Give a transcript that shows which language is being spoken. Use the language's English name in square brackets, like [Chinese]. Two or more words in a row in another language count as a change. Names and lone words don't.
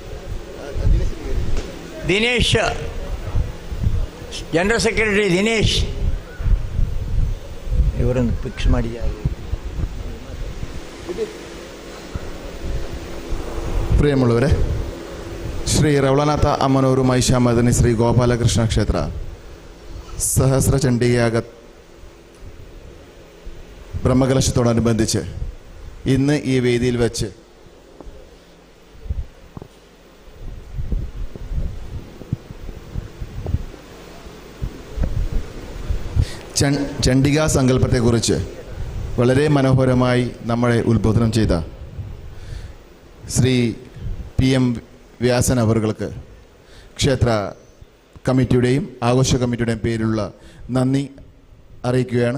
[Kannada] ದಿನೇಶ್, [English] general secretary [Kannada] ದಿನೇಶ್ ಇವರನ್ನು ಫಿಕ್ಸ್ ಮಾಡಿದ್ದಾರೆ. [Malayalam] പ്രിയമുള്ളവരെ, ശ്രീ രവളനാഥ അമ്മനവരു മഹിഷാമർദിനി ശ്രീ ഗോപാലകൃഷ്ണ ക്ഷേത്ര സഹസ്ര ചണ്ഡികയാഗ ബ്രഹ്മകലശത്തോടനുബന്ധിച്ച് ഇന്ന് ഈ വേദിയിൽ വെച്ച് ചണ്ഡികാ സങ്കല്പത്തെക്കുറിച്ച് വളരെ മനോഹരമായി നമ്മളെ ഉദ്ബോധനം ചെയ്ത ശ്രീ PM വ്യാസൻ അവർക്ക് ക്ഷേത്ര കമ്മിറ്റിയുടെയും ആഘോഷ കമ്മിറ്റിയുടെയും പേരിലുള്ള നന്ദി അറിയിക്കുകയാണ്.